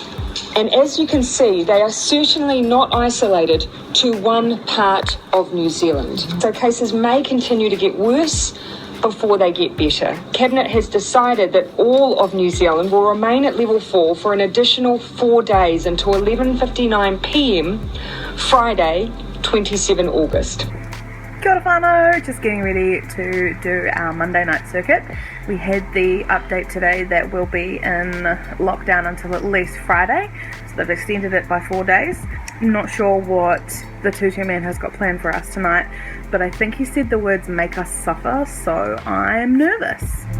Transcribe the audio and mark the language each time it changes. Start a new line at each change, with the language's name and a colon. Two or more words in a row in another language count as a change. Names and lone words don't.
English: And as you can see, they are certainly not isolated to one part of New Zealand. So cases may continue to get worse before they get better. Cabinet has decided that all of New Zealand will remain at level 4 for an additional 4 days until 11:59 p.m. Friday, 27 August.
Māori: Kia ora whānau,
English: just getting ready to do our Monday night circuit. We had the update today that we'll be in lockdown until at least Friday, so they've extended it by 4 days. I'm not sure what the tutu man has got planned for us tonight, but I think he said the words make us suffer, so I'm nervous.